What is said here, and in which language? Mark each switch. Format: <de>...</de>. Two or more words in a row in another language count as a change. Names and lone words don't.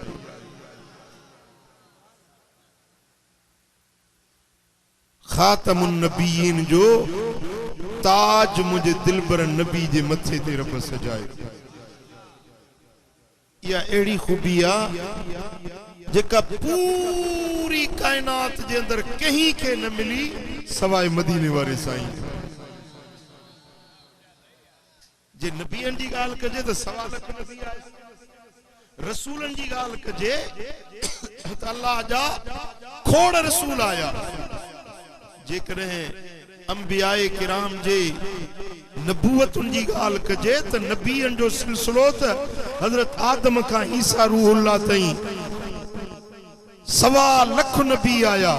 <ar>خاتم النبيين</ar> <sd>जो ताज मुझे दिलबर नबी जे मथे ते रब सजाए। या एड़ी खूबी आ जेका पूरी कायनात जे अंदर कहीं के न मिली सवाए मदीने वारे साईं। जे नबियन जी गाल कजे तो 1.25 लाख नबी आए, रसूलन जी गाल कजे तो अल्लाह जा खोड़ रसूल आया। जेकॾहिं</sd> <ur>انبیائے کرام</ur> <sd>जे नबूवतुन जी गाल कजे तो नबियन जो सिलसिलो त हजरत आदम का ईसा रूहुल्लाह ताईं 1.25 लाख नबी आया।</sd>